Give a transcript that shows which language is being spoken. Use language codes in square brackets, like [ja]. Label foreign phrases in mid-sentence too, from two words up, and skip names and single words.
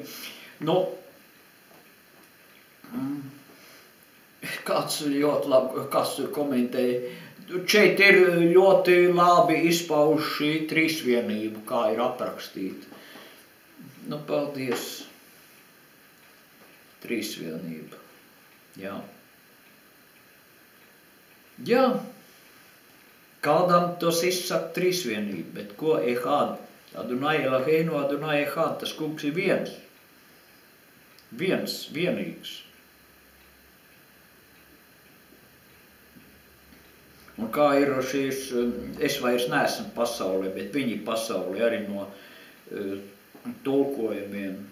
[lv] Nu, kāds tur komentēja, šeit ir ļoti labi izpauž šī trīsvienība, kā ir aprakstīta. Nu, paldies. Trīsvienība. Jā. Jā. Kādam tos izsaka trīsvienība, bet ko ehad? [he] אדוני אלוהינו, אדוני אחד, [lv] tas kungs ir viens. Vienīgs. Un kā ir šīs, es vairs neesmu pasaulē, bet viņi pasaulē arī no tulkojumiem.